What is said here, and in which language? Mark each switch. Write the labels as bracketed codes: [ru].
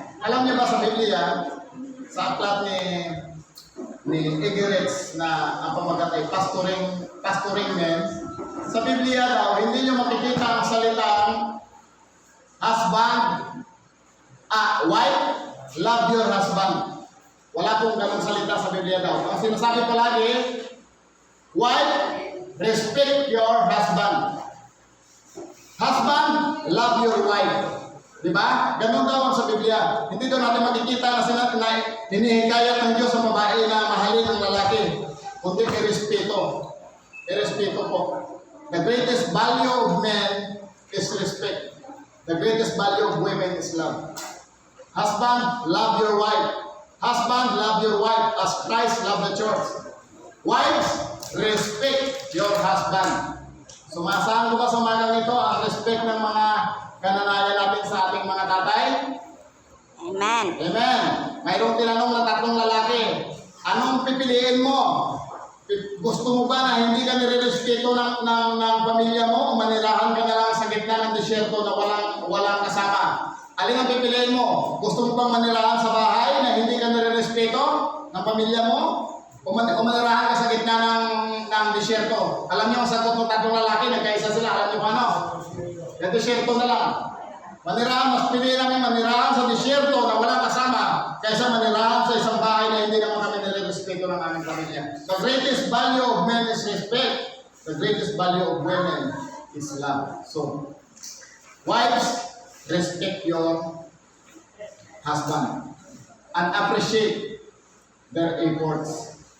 [tl] Alam niyo ba sa Biblia, sa aklat ni Egeretz na ang pamagat ay pastoring men, sa Biblia daw, hindi niyo makikita ang salitang [en] husband, wife, love your husband. [tl] Wala pong ganong salita sa Biblia daw. Ang sinasabi palagi, [en] wife, respect your husband. Husband, love your wife. [tl] Diba? Ganon daw ang sa Biblia. Hindi daw natin makikita na hinihikayat ng Diyos sa babae na mahalin ang lalaki. Kundi irespeto. Irespeto po. [en] The greatest value of men is respect. The greatest value of women is love. Husband, love your wife. Husband, love your wife as Christ loved the church. Wives, respect your husband. [tl] Sumasahan ko ba sa umagang ito ang respect ng mga kananayan natin sa ating mga tatay? Amen. Amen. Mayroong tinanong na tatlong lalaki. Anong pipiliin mo? Gusto mo ba na hindi ka nire-respeto ng pamilya mo o manirahan ka na lang sa gitna ng disyerto na walang kasama? Alin ang pipiliin mo? Gusto mo bang manirahan sa bahay na hindi ka nire-respeto ng pamilya mo? O manirahan ka sa gitna ng disyerto? Alam niyo ang sagot ng tatlong lalaki, nagkaisa sila. Alam niyo ano? Yung disyerto na lang. Mas pili namin manirahan sa disyerto na walang kasama kaysa manirahan sa isang bahay na hindi naman kami nire-respeto ng aming pamilya. [en] The greatest value of men is respect. The greatest value of women is love. So, wives, respect your husband and appreciate their efforts.